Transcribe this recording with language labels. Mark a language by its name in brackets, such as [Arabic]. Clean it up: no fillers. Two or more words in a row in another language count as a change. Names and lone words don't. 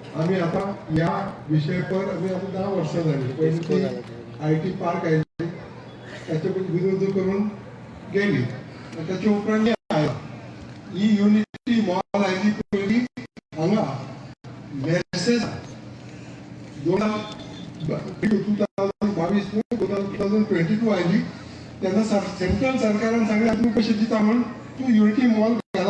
[Marathi] आम्ही आता या विषयावर आम्ही आता 10 वर्ष झाली. पहिले IT पार्क आहे त्याच्याकडून विरोध करून गेली. [Konkani] त्याच्या उपरांत ही युनिटी मॉल आहे ती पहिली हांगा मेसेज 2022 आयली तेन्ना सेंट्रल सरकारान सांगलें तुमी पयशे दिता म्हण तूं युनिटी मॉल घाला.